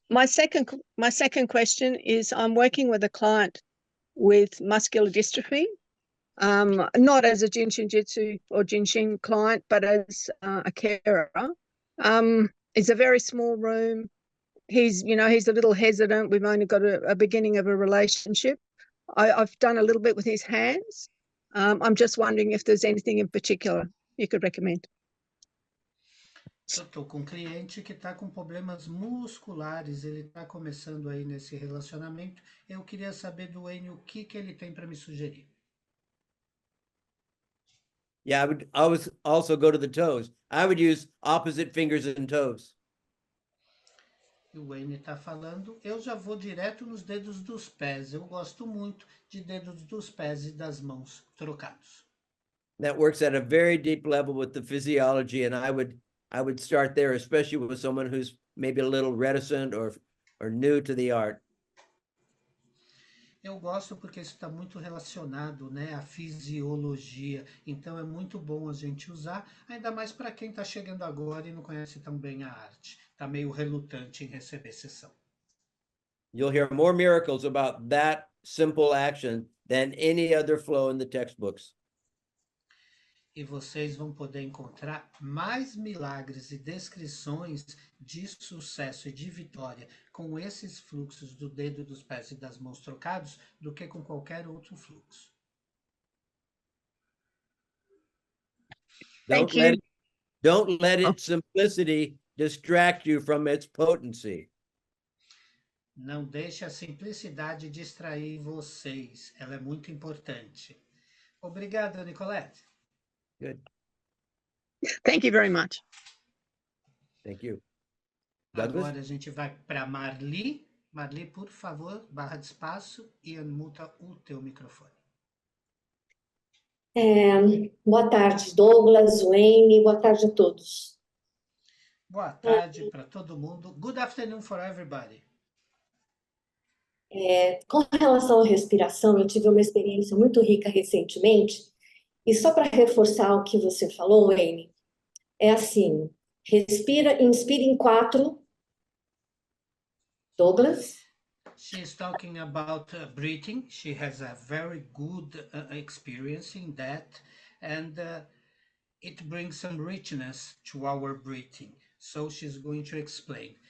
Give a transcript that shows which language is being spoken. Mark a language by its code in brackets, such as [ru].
[en] My second question is I'm working with a client with muscular dystrophy, not as a Jinshin Jitsu or Jinshin client, but as a carer. It's a very small room. He's a little hesitant. We've only got a beginning of a relationship. I've done a little bit with his hands. I'm just wondering if there's anything in particular you could recommend. [pt] Eu estou com um cliente que está com problemas musculares, ele está começando aí nesse relacionamento. Eu queria saber do Wayne o que ele tem para me sugerir. [en] Yeah, I would always also go to the toes. I would use opposite fingers and toes. [pt] E o Wayne está falando, eu já vou direto nos dedos dos pés. Eu gosto muito de dedos dos pés e das mãos trocados. [en] That works at a very deep level with the physiology, and I would start there, especially with someone who's maybe a little reticent or new to the art. [pt] Eu gosto porque isso está muito relacionado, né, à fisiologia. Então é muito bom a gente usar, ainda mais para quem está chegando agora e não conhece tão bem a arte. Está meio relutante em receber sessão. [en] You'll hear more miracles about that simple action than any other flow in the textbooks. [pt] E vocês vão poder encontrar mais milagres e descrições de sucesso e de vitória com esses fluxos do dedo, dos pés e das mãos trocados do que com qualquer outro fluxo. [en] Thank you. Don't let its simplicity distract you from its potency. [pt] Não deixe a simplicidade distrair vocês. Ela é muito importante. Obrigado, Nicolette. [en] Good. Thank you very much. Thank you. Douglas? [pt] Agora a gente vai para Marli. Marli, por favor, barra de espaço e muta o teu microfone. Boa tarde, Douglas, Wayne, boa tarde a todos. Boa tarde para todo mundo. [en] Good afternoon for everybody. [pt] Com relação à respiração, eu tive uma experiência muito rica recentemente, e só para reforçar o que você falou, Wayne, é assim, respira, inspira em 4. [en] Douglas? She's talking about breathing. She has a very good experience in that, and it brings some richness to our breathing. So she's going to explain.